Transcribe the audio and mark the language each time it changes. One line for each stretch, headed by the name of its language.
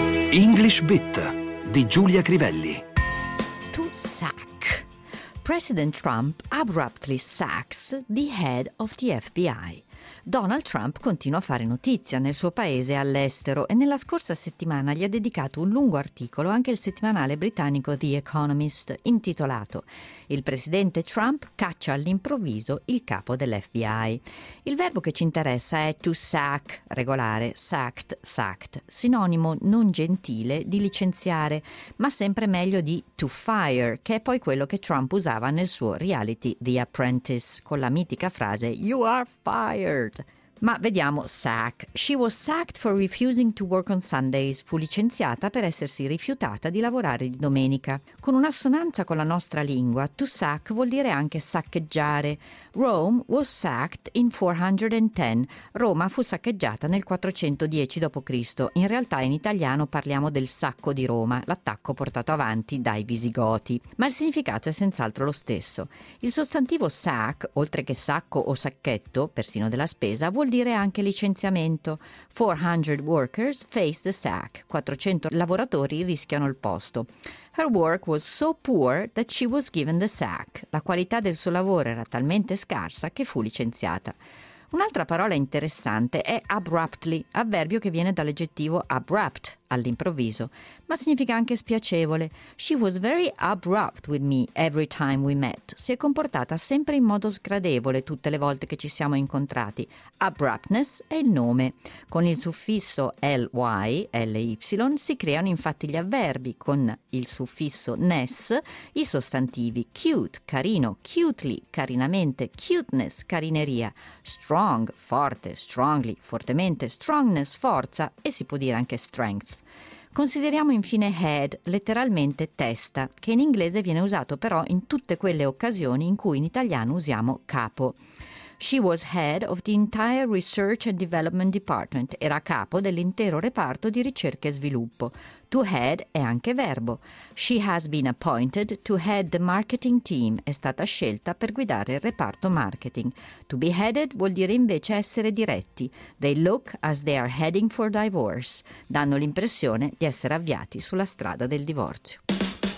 Italian: English Bit di Giulia Crivelli.
English: To sack. President Trump abruptly sacks the head of the FBI.
Italian: Donald Trump continua a fare notizia nel suo paese e all'estero e nella scorsa settimana gli ha dedicato un lungo articolo anche il settimanale britannico The Economist, intitolato «Il presidente Trump caccia all'improvviso il capo dell'FBI». Il verbo che ci interessa è «to sack», regolare, «sacked», «sacked», sinonimo non gentile di licenziare, ma sempre meglio di «to fire», che è poi quello che Trump usava nel suo reality The Apprentice, con la mitica frase
English: «You are fired».
Italian: Ma vediamo sack.
English: She was sacked for refusing to work on Sundays.
Italian: Fu licenziata per essersi rifiutata di lavorare di domenica. Con un'assonanza con la nostra lingua, to sack vuol dire anche saccheggiare.
English: Rome was sacked in 410.
Italian: Roma fu saccheggiata nel 410 d.C. In realtà in italiano parliamo del sacco di Roma, l'attacco portato avanti dai Visigoti. Ma il significato è senz'altro lo stesso. Il sostantivo sack, oltre che sacco o sacchetto, persino della spesa, vuol dire anche licenziamento.
English: 400 workers face the sack.
Italian: 400 lavoratori rischiano il posto.
English: Her work was so poor that she was given the sack.
Italian: La qualità del suo lavoro era talmente scarsa che fu licenziata. Un'altra parola interessante è abruptly, avverbio che viene dall'aggettivo abrupt, all'improvviso, ma significa anche spiacevole.
English: She was very abrupt with me every time we met.
Italian: Si è comportata sempre in modo sgradevole tutte le volte che ci siamo incontrati. Abruptness è il nome. Con il suffisso ly, ly, si creano infatti gli avverbi, con il suffisso ness, i sostantivi cute, carino, cutely, carinamente, cuteness, carineria, strong, forte, strongly, fortemente, strongness, forza, e si può dire anche strength. Consideriamo infine head, letteralmente testa, che in inglese viene usato però in tutte quelle occasioni in cui in italiano usiamo capo.
English: She was head of the entire research and development department.
Italian: Era capo dell'intero reparto di ricerca e sviluppo. To head è anche verbo.
English: She has been appointed to head the marketing team.
Italian: È stata scelta per guidare il reparto marketing. To be headed vuol dire invece essere diretti.
English: They look as they are heading for divorce.
Italian: Danno l'impressione di essere avviati sulla strada del divorzio.